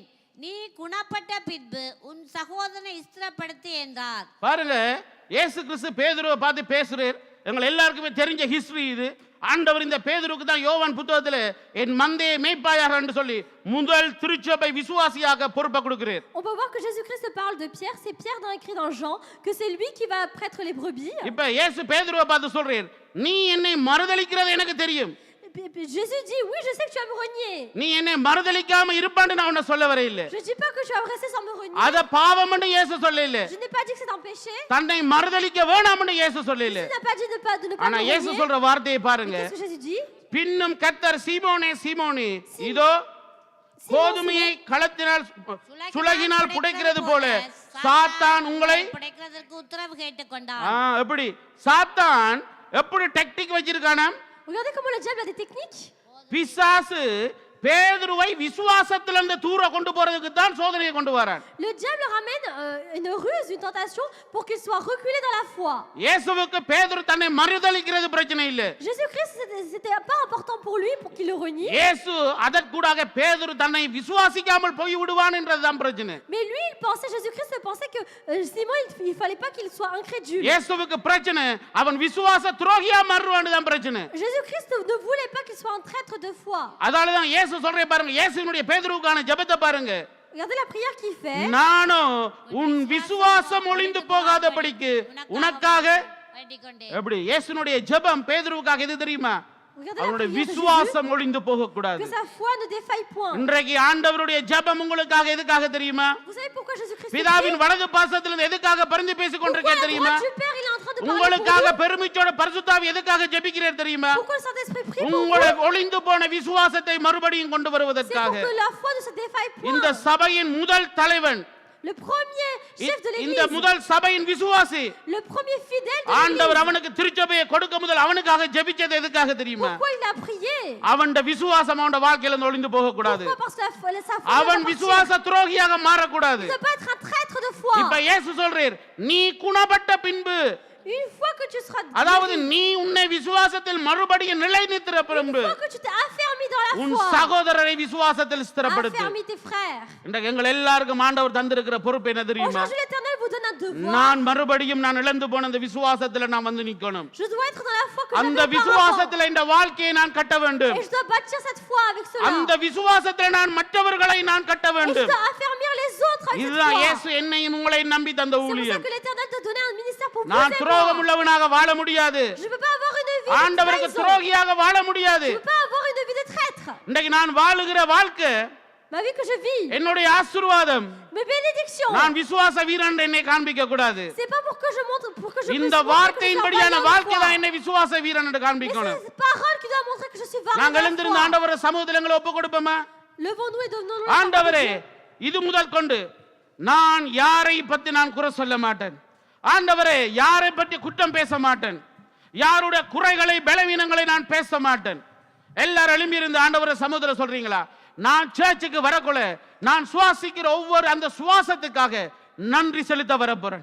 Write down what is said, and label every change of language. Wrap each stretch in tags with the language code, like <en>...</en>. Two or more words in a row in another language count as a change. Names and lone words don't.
<ta>நீ குணப்பட்ட பின்பு உன் சகோதரனை ஸ்திரப்படுத்து என்றார். பாருங்க, இயேசு கிறிஸ்து பேதுருவை பார்த்து பேசுறார். எங்கள் எல்லாருக்குமே தெரிஞ்ச ஹிஸ்டரி இது. ஆண்டவர் இந்த பேதுருக்கு தான் யோவான் புத்தகத்தில் என் மந்தையை மேய்ப்பாயாக என்று சொல்லி முதல் திருச்சபை விசுவாசியாக பொறுப்பை கொடுக்கிறார்.</ta> <fr>On peut voir que Jésus-Christ parle de Pierre, c'est Pierre dans écrit dans Jean que c'est lui qui va prêtre les brebis.</fr> <ta>இப்ப இயேசு பேதுருவை பார்த்து சொல்றார், நீ என்னை மறுதலிக்கிறது எனக்கு தெரியும்.</ta> <fr>Jésus dit, oui, je sais que tu vas me renier.</fr> <ta>நீ என்னை மறுதலிக்காம இருப்பான்னு நான் உன்னை சொல்ல வரையில்லை.</ta> <fr>Je dis pas que tu vas me rester sans me renier.</fr> <ta>அத பாவம்னு இயேசு சொல்லல.</ta> <fr>Je n'ai pas dit que c'est un péché.</fr> <ta>தன்னை மறுதலிக்க வேணாம்னு இயேசு சொல்லல.</ta> <fr>Il n'a pas dit de ne pas</fr> <ta>ஆனா</ta> <fr>me</fr> <ta>இயேசு</ta> <fr>renier.</fr> <ta>சொல்ற வார்த்தையை பாருங்க.</ta> <fr>Qu'est-ce que Jésus dit?</fr> <ta>பின்னும் கர்த்தர் சீமோனே சீமோனே இதோ கோதுமையை களத்தினால் சுலகினால் புடைக்கிறது போல சாத்தான் உங்களை புடைக்கிறதற்கு உத்தரவு கேட்டுக்கொண்டான். எப்படி சாத்தான் எப்படி டெக்னிக் வச்சிருக்கானா?</ta> <fr>Regardez comment le diable a des techniques.</fr> <ta>பிசாசு பேதுருவை விசுவாசத்திலிருந்து தூர கொண்டு போறதுக்கு தான் சோதனையை கொண்டு வரான்.</ta> <fr>Le diable ramène une ruse, une tentation pour qu'il soit reculé dans la foi.</fr> <ta>இயேசுவுக்கு பேதுரு தன்னை மறுதலிக்கிறது பிரச்சனை இல்ல.</ta> <fr>Jésus-Christ c'était pas important pour lui pour qu'il le renie.</fr> <ta>இயேசு அதற்கூடாக பேதுரு தன்னை விசுவாசிக்காமல் போய் விடுவான் என்றதுதான் பிரச்சனை.</ta> <fr>Mais lui il pensait, Jésus-Christ pensait que Simon il fallait pas qu'il soit incrédule.</fr> <ta>இயேசுவுக்கு பிரச்சனை அவன் விசுவாச துரோகியா மாறுவான்னு தான் பிரச்சனை.</ta> <fr>Jésus-Christ ne voulait pas qu'il soit un traître de foi.</fr> <ta>அதனால தான் இயேசு சொல்றே பாருங்க, இயேசுவினுடைய பேதுருவுக்கான ஜெபத்தை பாருங்க.</ta> <fr>Regardez la prière qu'il fait.</fr> <ta>நானும் உன் விசுவாசம் ஒளிந்து போகாதபடிக்கு உனக்காக வேண்டிக்கொண்டேன். எப்படி இயேசுனுடைய ஜெபம் பேதுருவுக்காக எது தெரியுமா?</ta> <fr>Regardez la</fr> <ta>அவருடைய</ta> <fr>prière de Jésus,</fr> <ta>விசுவாசம் ஒளிந்து போக கூடாது.</ta> <fr>que sa foi ne défaille point.</fr> <ta>இன்றைக்கு ஆண்டவருடைய ஜெபம் உங்களுக்காக எதுக்காக தெரியுமா?</ta> <fr>Vous savez pourquoi Jésus-Christ</fr> <ta>பிதாவின் வலது பாசத்திலிருந்து எதுக்காக பரிந்து பேசிக் கொண்டிருக்கேன் தெரியுமா?</ta> <fr>du Père il est en train de parler pour</fr> <ta>உங்களுக்காக</ta> <fr>vous.</fr> <ta>பெருமிச்சோட பரிசுத்தாவி எதுக்காக ஜெபிக்கிறார் தெரியுமா?</ta> <fr>Pourquoi le Saint-Esprit prie pour vous?</fr> <ta>உங்களுடைய ஒளிந்து போன விசுவாசத்தை மறுபடியும் கொண்டு</ta> <fr>C'est pour</fr> <ta>வருவதற்காக.</ta> <fr>que la foi ne se défaille</fr> <ta>இந்த</ta> <fr>point.</fr> <ta>சபையின் முதல் தலைவன்,</ta> <fr>Le premier chef de</fr> <ta>இந்த</ta> <fr>l'église,</fr> <ta>முதல் சபையின் விசுவாசி,</ta> <fr>le premier fidèle de</fr> <ta>ஆண்டவர்</ta> <fr>l'église.</fr> <ta>அவனுக்கு திருச்சபையை கொடுக்க முதல் அவனுக்காக ஜெபிச்சது எதுக்காக தெரியுமா?</ta> <fr>Pourquoi il a prié?</fr> <ta>அவன் விசுவாசம் அவன் வாழ்க்கையில இருந்து ஒளிந்து போக கூடாது.</ta> <fr>Pourquoi? Parce que sa foi</fr> <ta>அவன்</ta> <fr>ne</fr> <ta>விசுவாச துரோகியாக மாறக்கூடாது.</ta> <fr>doit pas être un traître de foi.</fr> <ta>இப்ப இயேசு சொல்றார், நீ குணப்பட்ட பின்பு,</ta> <fr>Une fois que tu seras</fr> <ta>அதாவது நீ உன்னை விசுவாசத்தில் மறுபடியும் நிலைநிறுத்திற</ta> <fr>une</fr> <ta>பின்பு</ta> <fr>fois que tu t'es affermi dans la</fr> <ta>உன்</ta> <fr>foi,</fr> <ta>சகோதரரை விசுவாசத்தில் ஸ்திரப்படுத்து.</ta> <fr>affermi tes frères.</fr> <ta>இன்றைக்கு எங்கள் எல்லாருக்கும் ஆண்டவர் தந்திருக்கிற பொறுப்பு என்ன தெரியுமா?</ta> <fr>Aujourd'hui l'Éternel vous donne un devoir.</fr> <ta>நான் மறுபடியும் நான் இழந்து போன அந்த விசுவாசத்துல நான் வந்து நிக்கணும்.</ta> <fr>Je dois être dans la foi que</fr> <ta>அந்த</ta> <fr>j'avais auparavant.</fr> <ta>விசுவாசத்துல இந்த வாழ்க்கையை நான் கட்ட வேண்டும்.</ta> <fr>Et je dois bâtir cette foi avec cela.</fr> <ta>அந்த விசுவாசத்துல நான் மற்றவர்களை நான் கட்ட</ta> <fr>Et je</fr> <ta>வேண்டும்.</ta> <fr>dois affermir les autres avec cette</fr> <ta>இதுதான்</ta> <fr>foi.</fr> <ta>இயேசு என்னையும் உங்களை நம்பி தந்த</ta> <fr>C'est pour ça</fr> <ta>ஊழியம்.</ta> <fr>que l'Éternel t'a donné un ministère pour vous</fr> <ta>நான்</ta> <fr>et</fr> <ta>துரோகம்</ta> <fr>moi.</fr> <ta>உள்ளவனாக வாழ முடியாது.</ta> <fr>Je ne peux pas avoir une vie de</fr> <ta>ஆண்டவருக்கு</ta> <fr>trahison.</fr> <ta>துரோகியாக வாழ முடியாது.</ta> <fr>Je ne peux pas avoir une vie de traître.</fr> <ta>இன்னைக்கு நான் வாழுகிற வாழ்க்கை</ta> <fr>Ma vie que je vis,</fr> <ta>என்னுடைய ஆசீர்வாதம்.</ta> <fr>mes bénédictions,</fr> <ta>நான் விசுவாச வீரன் என்னை காண்பிக்க கூடாது.</ta> <fr>c'est pas pour que je montre, pour que je</fr> <ta>இந்த</ta> <fr>puisse montrer que je suis un</fr> <ta>வார்த்தையின்படியான</ta> <fr>vaillant de</fr> <ta>வாழ்க்கை தான்</ta> <fr>foi.</fr> <ta>என்னை விசுவாச வீரன் என்று</ta> <fr>Mais c'est</fr> <ta>காண்பிக்கணும்.</ta> <fr>cette parole qui doit montrer que je suis vaillant</fr> <ta>நாங்கள்</ta> <fr>de</fr> <ta>எழுந்திருந்த</ta> <fr>foi.</fr> <ta>ஆண்டவர சமூகத்தில் எங்களை ஒப்பு கொடுப்போமா?</ta> <fr>Levons-nous et donnons-nous</fr> <ta>ஆண்டவரே, இது முதல் கொண்டு நான் யாரை பத்தி நான் குறை சொல்ல மாட்டேன். ஆண்டவரே, யாரை பற்றி குற்றம் பேச மாட்டேன். யாருடைய குறைகளை பலவீனங்களை நான் பேச மாட்டேன். எல்லாரும் எழும்பி இருந்து ஆண்டவர சமூகத்தில் சொல்றீங்களா? நான் சர்ச்சுக்கு வரக்குள்ள நான் சுவாசிக்கிற ஒவ்வொரு அந்த சுவாசத்துக்காக நன்றி செலுத்த வரப்போறேன்.</ta>